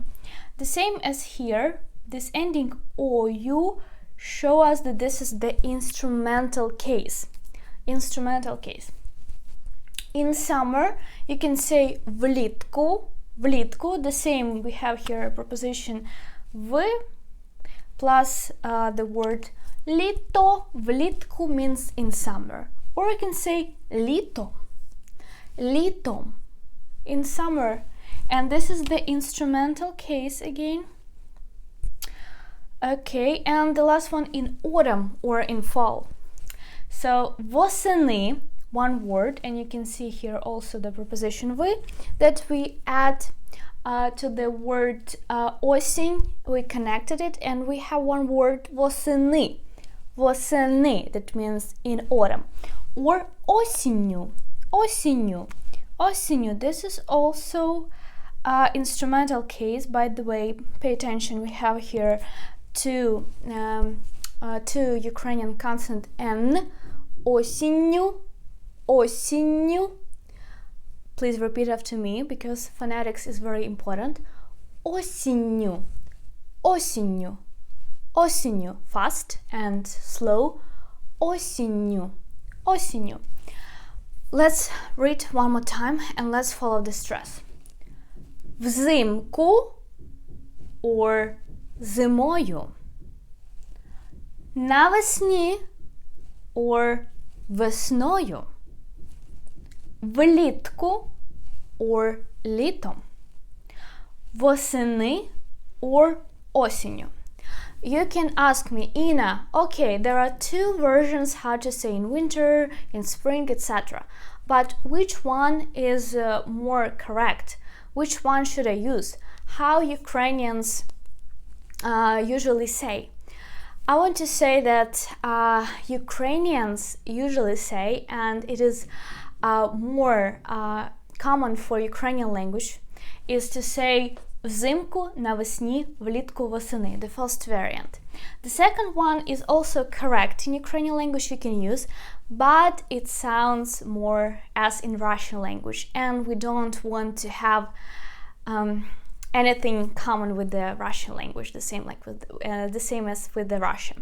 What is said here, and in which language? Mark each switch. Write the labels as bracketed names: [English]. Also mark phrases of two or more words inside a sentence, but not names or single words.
[English] The same as here, this ending OU show us that this is the instrumental case. Instrumental case. In summer, you can say влітку. [Ukrainian] Влітку, [English] the same, we have here a preposition в plus the word літо. Влітку means in summer. Or you can say літо. [Ukrainian] Літом. [English] In summer. And this is the instrumental case again. Okay, and the last one in autumn or in fall. So, восени, one word, and you can see here also the preposition в, that we add to the word осінь, we connected it, and we have one word восени. [Ukrainian] Восени, [English] that means in autumn. Or осінню. [Ukrainian] Осінню. Осінню. [English] This is also instrumental case. By the way, pay attention, we have here two Ukrainian consonant N. [Ukrainian] Осінню. Осінню. [English] Please repeat after me because phonetics is very important. [Ukrainian] Осінню. Осінню. Осінню. [English] Fast and slow. [Ukrainian] Осінню. Осінню. [English] Let's read one more time and let's follow the stress. [Ukrainian] Взимку or зимою. Навесні or весною. Влітку or літом. Восени or осінню. [English] You can ask me, Ina, okay, there are two versions how to say in winter, in spring, etc. But which one is more correct? Which one should I use? How Ukrainians usually say? I want to say that Ukrainians usually say, and it is more common for Ukrainian language, is to say [Ukrainian] взимку, навесні, влітку, восени, [English] the first variant. The second one is also correct. In Ukrainian language you can use, but it sounds more as in Russian language, and we don't want to have anything common with the Russian language, the same as with the Russian.